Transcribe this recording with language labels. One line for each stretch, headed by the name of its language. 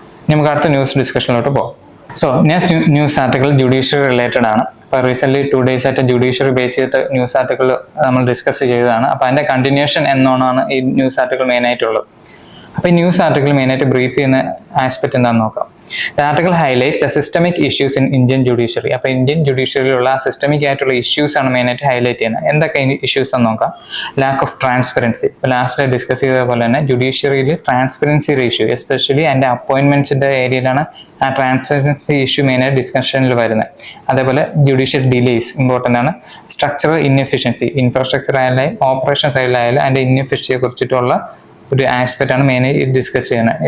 Malayalam: നമുക്ക് അടുത്ത ന്യൂസ് ഡിസ്കഷനിലോട്ട് പോകാം. So next news article judiciary related ആണ്. അപ്പോൾ റീസെന്റ് 2 days ആയിട്ട് ജുഡീഷ്യറി ബേസ് ചെയ്തിട്ട് ന്യൂസ് ആർട്ടിക്കിൾ നമ്മൾ ഡിസ്കസ് ചെയ്തതാണ്. അപ്പോൾ അതിന്റെ കണ്ടിന്യൂഷൻ എന്നോണാണ് ഈ ന്യൂസ് ആർട്ടിക്കിൾ മെയിൻ ആയിട്ടുള്ളത്. അപ്പോൾ ഈ ന്യൂസ് ആർട്ടിക്കിൾ മെയിനായിട്ട് ബ്രീഫ് ചെയ്യുന്ന ആസ്പെക്ട് എന്താണെന്ന് നോക്കാം.
English: The article highlights the systemic issues in Indian judiciary.
Malayalam: അപ്പോൾ ഇന്ത്യൻ ജുഡീഷ്യറിയിലുള്ള സിസ്റ്റമിക് ആയിട്ടുള്ള ഇഷ്യൂസ് ആണ് മെയിനായിട്ട് ഹൈലൈറ്റ് ചെയ്യുന്നത്. എന്തൊക്കെ ഇഷ്യൂസ് എന്ന് നോക്കാം. Lack of transparency. ഇപ്പോൾ ലാസ്റ്റ് ഡിസ്കസ് ചെയ്ത പോലെ തന്നെ ജുഡീഷ്യറിയിൽ ട്രാൻസ്പെറൻസി ഇഷ്യൂ, എസ്പെഷ്യലി അതിൻ്റെ അപ്പോയിന്റ്മെന്റ്സിന്റെ ഏരിയയിലാണ് ആ ട്രാൻസ്പെറൻസി ഇഷ്യൂ മെയിനായിട്ട് ഡിസ്കഷനിൽ വരുന്നത്. അതേപോലെ ജുഡീഷ്യൽ ഡിലേസ് ഇമ്പോർട്ടൻ്റ് ആണ്. സ്ട്രക്ചറൽ ഇൻഎഫിഷ്യൻസി, ഇൻഫ്രാസ്ട്രക്ചർ ആയാലും ഓപ്പറേഷൻ സൈഡിലായാലും അതിൻ്റെ ഇൻഎഫിഷ്യൻസിയെ കുറിച്ചിട്ടുള്ള ഒരു ആസ്പെക്ട് ആണ് മെയിനായി ഡിസ്കസ് ചെയ്യുന്നത്.